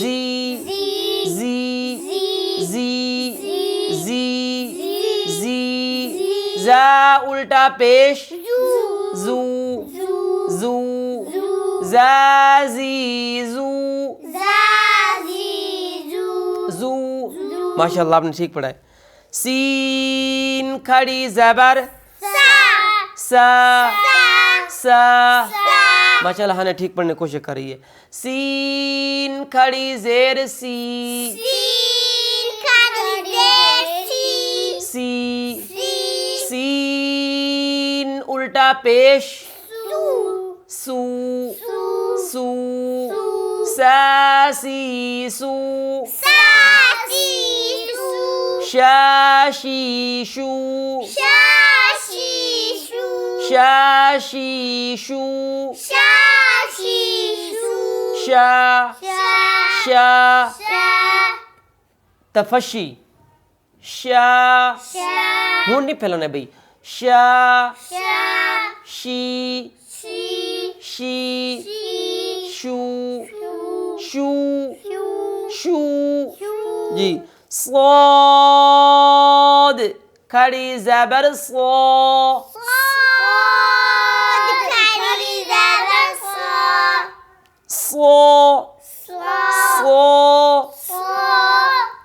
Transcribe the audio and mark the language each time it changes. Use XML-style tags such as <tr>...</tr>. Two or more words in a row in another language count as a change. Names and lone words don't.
<ur>زی زی زی زی زی زا الٹا پیش زو زو زا زی زو زو. ماشاء اللہ آپ نے ٹھیک پڑھا ہے. سین کھڑی زبر سا سا. ماشاء اللہ نے ٹھیک پڑھنے کی کوشش کر رہی ہے. سین کھڑی زیر سی سی سین الٹا پیش سو سو سا سی سو شا شی شو شا شی شو شا شا تفشی شا ہون نہیں پھیلانا ہے بھائی. شا شی شی شو شو شو. جی. صاد کھڑی زبر صا صا صا</ur>